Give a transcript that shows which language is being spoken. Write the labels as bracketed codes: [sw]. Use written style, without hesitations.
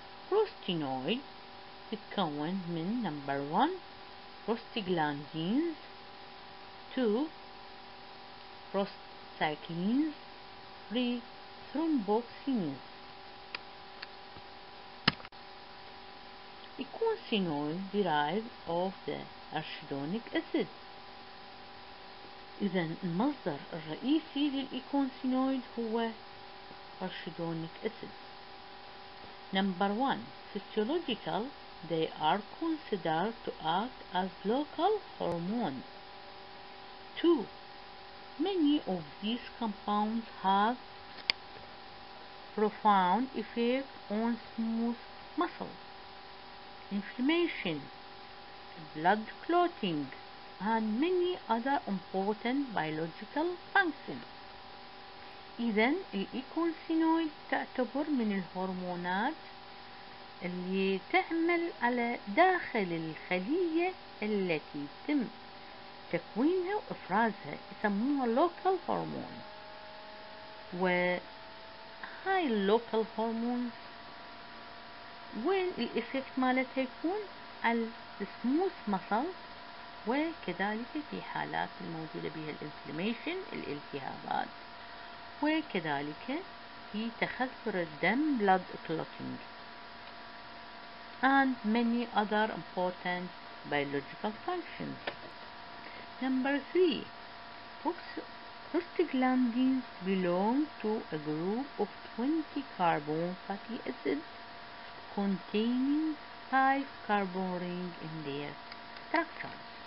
[en] Prostanoid [ar] تتكون من [en] number 1 prostaglandins, 2 prostacyclins, 3 thromboxanes. Eicosanoid derived of the arachidonic acid. [ar] إذا المصدر الرئيسي للإيكونسينويد هو arachidonic acid. [en] Number 1, physiological, they are considered to act as local hormones. 2, many of these compounds have profound effect on smooth muscle, inflammation, blood clotting, and many other important biological functions. [ar] إذن الإيكونسينويد تعتبر من الهرمونات اللي تعمل على داخل الخلية التي يتم تكوينها وإفرازها، يسموها local hormone. وهاي اللوكال هرمونز وين الإفكت مالتها يكون على السموث مسل وكذلك في حالات الموجودة بها الانفلاميشن الالتهابات، وكذلك في تخثر الدم [en] blood clotting and many other important biological functions. Number 3. Prostaglandins belong to a group of 20 carbon fatty acids containing 5 carbon rings in their structure.